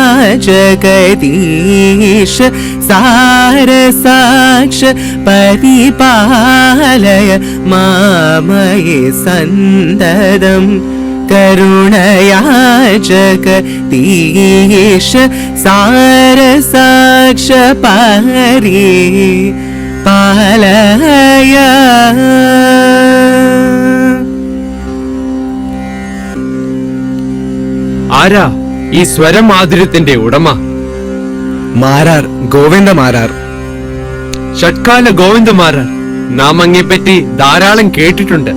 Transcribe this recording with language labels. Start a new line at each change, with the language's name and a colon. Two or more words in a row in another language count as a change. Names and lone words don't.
Sanskrit: जगदीश सारसाक्ष परिपालय मामयि सन्ददम् करुणया जगदीश सारसाक्ष परिपालय.
Malayalam: ആരാ ഈ സ്വരമാധുര്യത്തിന്റെ ഉടമ? മാരാർ, ഗോവിന്ദ മാരാർ. ഷഡ്കാല ഗോവിന്ദ മാരാർ. നാം അങ്ങെപ്പറ്റി ധാരാളം കേട്ടിട്ടുണ്ട്.